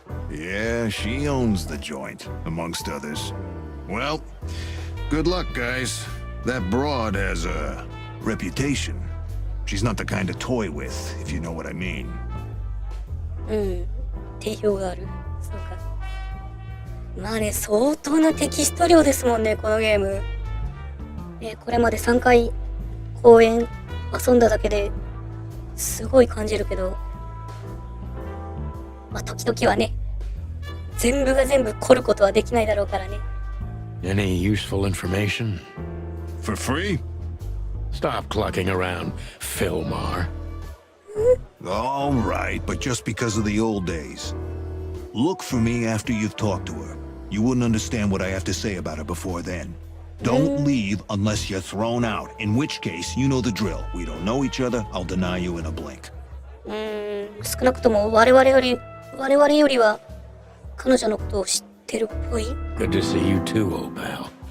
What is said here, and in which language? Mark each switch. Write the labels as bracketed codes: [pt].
[en] Yeah, she owns the joint, amongst others. Well, good luck, guys. That broad has a reputation. She's not the kind to toy with, if you know what I mean. [ja] 定評がある。そうか。まあね、相当なテキスト量ですもんね、このゲーム。これまで3回公演遊んだだけですごい感じるけど、まあ時々はね、全部が全部凝ることはできないだろうからね。 [en] Any useful information? For free? Stop clucking around, Philmar. All right, but just because of the old days. Look for me after you've talked to her. You wouldn't understand what I have to say about her before then. Don't leave unless you're thrown out, in which case, you know the drill. We don't know each other, I'll deny you in a blink. [ja] 少なくとも我々よりは彼女のことを知ってるっぽい。 [en] Good to see you too, old pal.